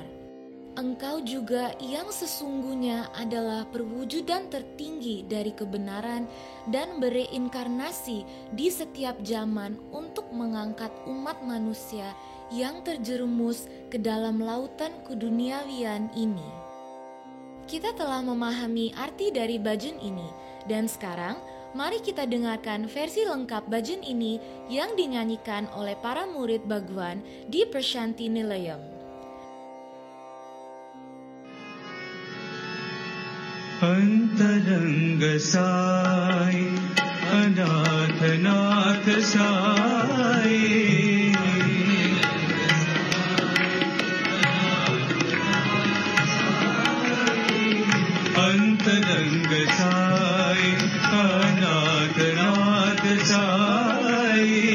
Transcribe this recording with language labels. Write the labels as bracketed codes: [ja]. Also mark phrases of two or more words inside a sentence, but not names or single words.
[id] Engkau juga yang sesungguhnya adalah perwujudan tertinggi dari kebenaran dan bereinkarnasi di setiap zaman untuk mengangkat umat manusia yang terjerumus ke dalam lautan keduniawian ini. Kita telah memahami arti dari bhajan ini, dan sekarang mari kita dengarkan versi lengkap bhajan ini yang dinyanyikan oleh para murid Bhagwan di Prashanti Nilayam. [sa] अंतरंग साई अनाथ नाथ साई अंतरंग साई अनाथ नाथ साई